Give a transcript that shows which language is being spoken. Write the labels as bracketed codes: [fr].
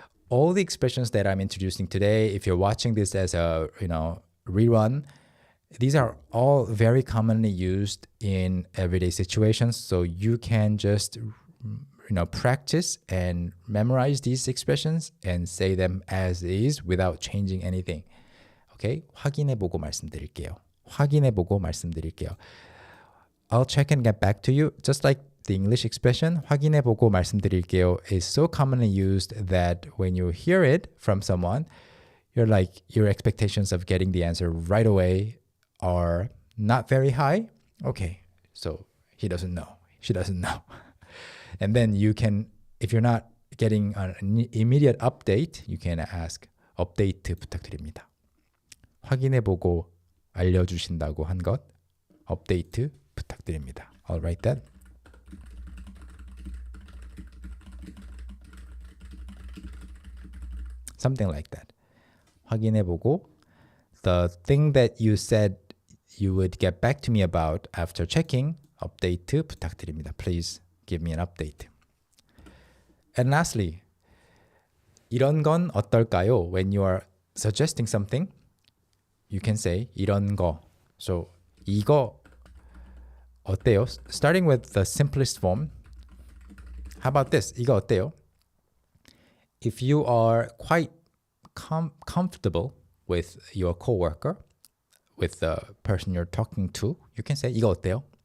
[en] All the expressions that I'm introducing today, if you're watching this as a rerun, these are all very commonly used in everyday situations. So you can just practice and memorize these expressions and say them as is without changing anything. Okay? [ko] 확인해보고 말씀드릴게요. 확인해보고 말씀드릴게요. [en] I'll check and get back to you. Just like the English expression, [ko] 확인해보고 말씀드릴게요 [en] is so commonly used that when you hear it from someone, your expectations of getting the answer right away are not very high. Okay, so he doesn't know. She doesn't know. And then you can, if you're not getting an immediate update, you can ask, [ko] 업데이트 부탁드립니다. 확인해보고 알려주신다고 한 것, 업데이트 부탁드립니다. [en] I'll write that. Something like that. 확인해보고 the thing that you said you would get back to me about after checking, [ko] 업데이트 부탁드립니다. [en] Please give me an update. And lastly, [ko] 이런 건 어떨까요? [en] When you are suggesting something, you can say 이런 거. [ko] So 이거 어때요? [en] Starting with the simplest form. How about this? [ko] 이거 어때요? [en] If you are quite comfortable with your coworker, with the person you're talking to, you can say [ko] 이거 어때요?